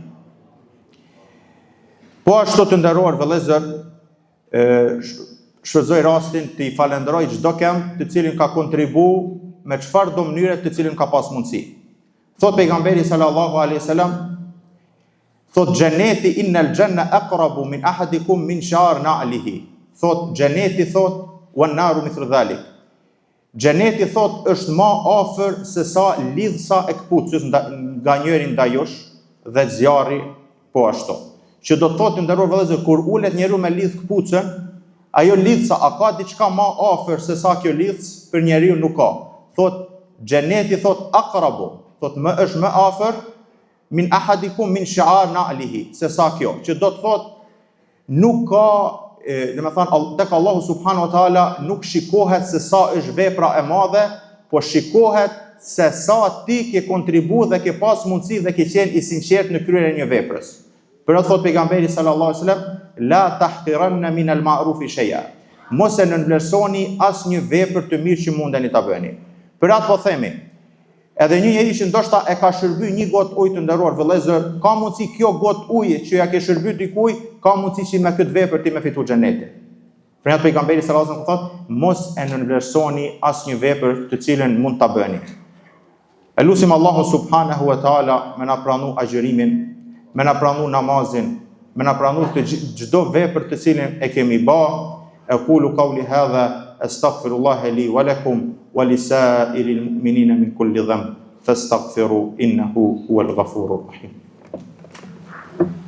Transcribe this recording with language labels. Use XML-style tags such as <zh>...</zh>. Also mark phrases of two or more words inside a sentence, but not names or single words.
<sq>Po ashtu të nderuar vëllezër, shfrytëzoj rastin të i falenderoj çdo kënd të cilin ka kontribuar me çfarë do mënyre të cilin ka pas mundësi. Thot pejgamberi</sq> <ar>صلى الله عليه وسلم,</ar> <sq>thot xheneti</sq> <ar>إن الجنة أقرب من أحدكم من شراك نعله.</ar> <sq>Thot xheneti thot</sq> <ar>والنار مثل ذلك.</ar> <sq>Xheneti thot është më afër se sa lidhsa e kputucës nga njëri ndaj jush dhe zjarri po ashtu. Që do të thotë nderuar vëllezër, kur ulet njeriu me lidh kputucën, ajo lidhsa a ka diçka më afër se sa kjo lidhs, për njeriu nuk ka. Thot xheneti thot aqrabu, thot më është më afër</sq> <ar>من أحدكم من شراك نعله,</ar> <sq>se sa kjo, që do të thot nuk ka, tek Allahu</sq> <ar>سبحانه وتعالى</ar> <sq>nuk shikohet se sa është vepra e madhe, po shikohet se sa ti ke kontribu dhe ke pas mundësi dhe ke qenë i sinqert në kryerjen e një veprës. Për atë thot pejgamberi</sq> <ar>صلى الله عليه وسلم, لا تحقرن من المعروف شيئا.</ar> <sq>Mos e nënvlerësoni asnjë vepër të mirë që mundeni ta bëni. Për atë po themi, edhe një njeri që ndoshta e ka shërby një gotë ujë të nderuar vëllezër, ka mundësi kjo gotë ujë që ja ke shërby dikujt, ka mundësi që me këtë vepër ti me fitu xhenetin. Për atë pejgamberi</sq> <ar>صلى الله عليه وسلم</ar> <sq>thot, mos e nënvlerësoni asnjë vepër të cilën mund ta bëni. E lutim Allahu</sq> <ar>سبحانه وتعالى</ar> <sq>me na pranu agjërimin, me na pranu namazin, me na pranu të çdo vepër të cilën e kemi bë.</sq> <ar>أقول قولي هذا أستغفر الله لي ولكم ولسائر المؤمنين من كل ذنب فاستغفروه إنه هو الغفور الرحيم.</ar>